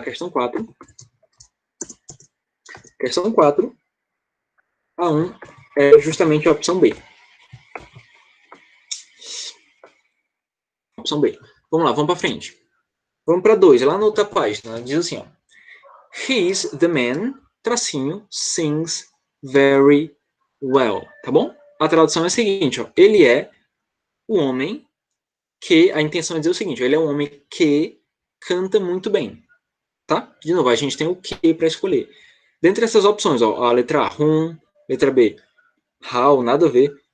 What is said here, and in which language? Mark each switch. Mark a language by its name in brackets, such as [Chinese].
[Portuguese] Questão 4. Questão 4. A 1 é justamente a opção B. Opção B. Vamos lá, vamos para frente. Vamos para 2, lá na outra página. Diz assim, ó. [English] He's the man, [Portuguese] tracinho, [English] sings very well. [Portuguese] Tá bom? A tradução é a seguinte, ó. Ele é o homem que... A intenção é dizer o seguinte, ele é um homem que canta muito bem. Tá? De novo, a gente tem o que para escolher. Dentre essas opções, ó, a letra A, whom, letra B, how, nada a ver.